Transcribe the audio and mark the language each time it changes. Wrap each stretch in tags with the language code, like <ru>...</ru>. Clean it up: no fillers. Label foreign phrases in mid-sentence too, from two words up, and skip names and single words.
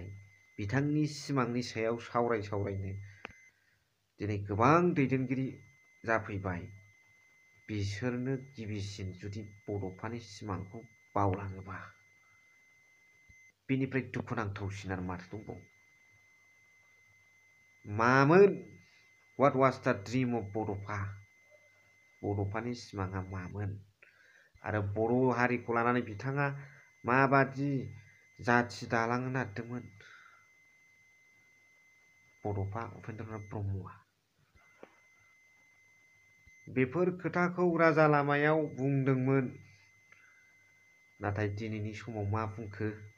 <brx>बिथांनि सिमांनि सायाव सावरायनो दिनै गोबां दैदेनगिरि जाफैबाय। बिसोरनो गिबिसिन जुदि बड'फानि सिमांखौ बावलाङोबा बेनिफ्राय दुखुनांथावसिन आरो माथो दंबावो? मामोन?</brx> <en>What was the dream of बड'फा?</en> <brx>बड'फानि सिमाङा मामोन? आरो बर' हारिखौ लानानै बिथाङा माबादि जाथि दालांनो नागिरदोंमोन बड'फा उपेन्द्रनाथ ब्रह्मआ? बेफोर खोथाखौ राजा लामायाव बुंदोंमोन, नाथाय दिनैनि समाव मा बुंखो?</brx>